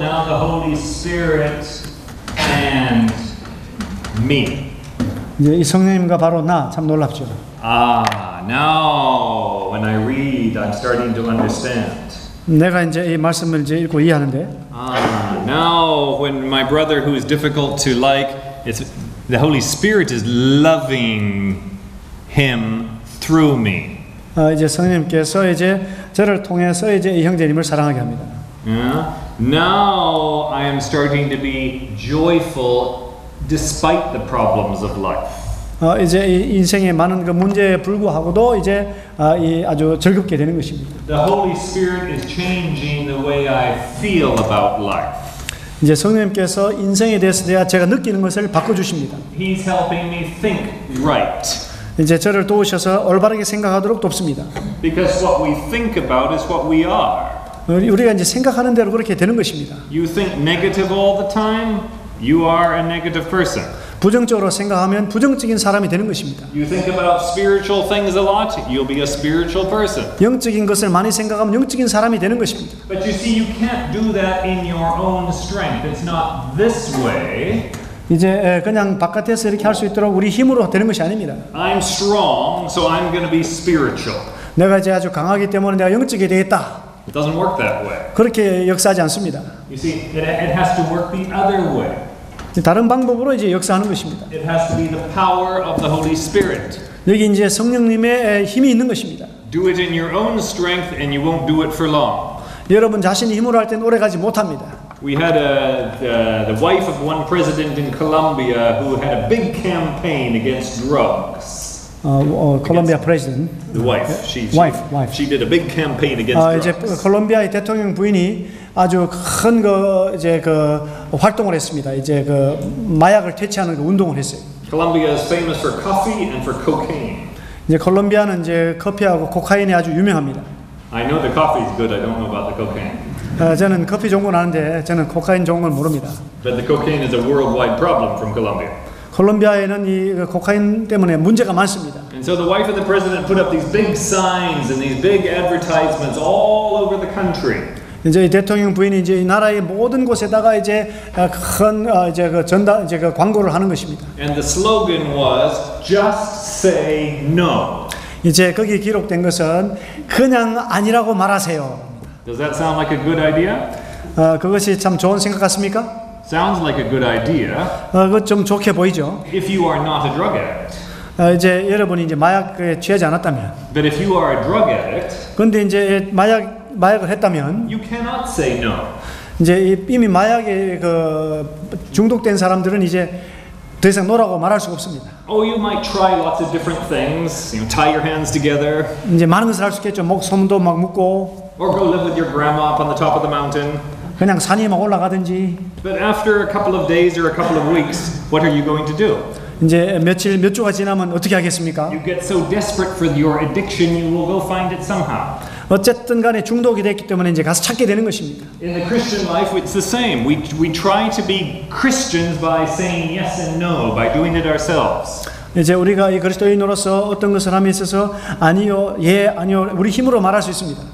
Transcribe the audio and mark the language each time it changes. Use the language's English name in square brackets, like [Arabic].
[English] Now the Holy Spirit and me. [Korean] 이제 이 성령님과 바로 나 참 놀랍죠. [English] Now when I read, I'm starting to understand. [Korean] 내가 이제 이 말씀을 이제 읽고 이해하는데. [English] Now when my brother who is difficult to like, it's the Holy Spirit is loving him through me. [Korean] 이제 성령님께서 이제 저를 통해서 이제 이 형제님을 사랑하게 합니다. [English] Now I am starting to be joyful despite the problems of life. [Korean] 이제 이 인생의 많은 그 문제에 불구하고도 이제 이 아주 즐겁게 되는 것입니다. [English] The Holy Spirit is changing the way I feel about life. [Korean] 이제 성령님께서 인생에 대해서 제가 느끼는 것을 바꿔 주십니다. [English] He's helping me think right. [Korean] 이제 저를 도우셔서 올바르게 생각하도록 돕습니다. [English] Because what we think about is what we are. [Korean] 우리가 이제 생각하는 대로 그렇게 되는 것입니다. [English] You think negative all the time, you are a negative person. [Korean] 부정적으로 생각하면 부정적인 사람이 되는 것입니다. [English] You think about spiritual things a lot, you'll be a spiritual person. [Korean] 영적인 것을 많이 생각하면 영적인 사람이 되는 것입니다. [English] But you see, you can't do that in your own strength. It's not this way. [Korean] 이제 그냥 바깥에서 이렇게 할 수 있도록 우리 힘으로 되는 것이 아닙니다. [English] I'm strong, so I'm going to be spiritual. [Korean] 내가 이제 아주 강하기 때문에 내가 영적이 되겠다. [English] It doesn't work that way. [Korean] 그렇게 역사하지 않습니다. [English] You see, it has to work the other way. [Korean] 다른 방법으로 이제 역사하는 것입니다. [English] It has to be the power of the Holy Spirit. [Korean] 여기 이제 성령님의 힘이 있는 것입니다. [English] Do it in your own strength, and you won't do it for long. [Korean] 여러분 자신이 힘으로 할 때는 오래 가지 못합니다. [English] We had the wife of one president in Colombia who had a big campaign against drugs. [Korean] 콜롬비아 프레지던트. [English] The wife. She did a big campaign against [Korean] 이제 [English] drugs. [Korean] 콜롬비아의 대통령 부인이 아주 큰 그 이제 그 활동을 했습니다. 이제 그 마약을 퇴치하는 그 운동을 했어요. [English] Colombia is famous for coffee and for cocaine. [Korean] 이제 콜롬비아는 이제 커피하고 코카인이 아주 유명합니다. [English] I know the coffee is good. I don't know about the cocaine. [Korean] 저는 커피 좋은 건 아는데 저는 코카인 좋은 건 모릅니다. [English] But the cocaine is a worldwide problem from Colombia. [Korean] 콜롬비아에는 이 코카인 때문에 문제가 많습니다. [English] And so the wife of the president put up these big signs and these big advertisements all over the country. [Korean] 이제 이 대통령 부인이 이제 이 나라의 모든 곳에다가 이제 큰 이제 그 전달 이제 그 광고를 하는 것입니다. [English] And the slogan was just say no. [Korean] 이제 거기 기록된 것은 그냥 아니라고 말하세요. [English] Does that sound like a good idea? [Korean] 그것이 참 좋은 생각 같습니까? [English] Sounds like a good idea. [Korean] 그것 좀 좋게 보이죠. [English] If you are not a drug addict. [Korean] 이제 여러분이 이제 마약에 취하지 않았다면. [English] But if you are a drug addict. [Korean] 그런데 이제 마약을 했다면. [English] You cannot say no. [Korean] 이제 이미 마약에 그 중독된 사람들은 이제 더 이상 노라고 말할 수가 없습니다. [English] Oh, you might try lots of different things. You know, tie your hands together. [Korean] 이제 많은 것을 할 수 있겠죠. 손도 막 묶고. [English] Or go live with your grandma up on the top of the mountain. [Korean] 그냥 산에 막 올라가든지. [English] But after a couple of days or a couple of weeks, what are you going to do? [Korean] 이제 며칠 몇 주가 지나면 어떻게 하겠습니까? [English] You get so desperate for your addiction, you will go find it somehow. [Korean] 어쨌든 간에 중독이 됐기 때문에 이제 가서 찾게 되는 것입니다. [English] In the Christian life, it's the same. We try to be Christians by saying yes and no, by doing it ourselves. [Korean] 이제 우리가 이 그리스도인으로서 어떤 것을 함에 있어서 아니요, 예, 아니요, 우리 힘으로 말할 수 있습니다.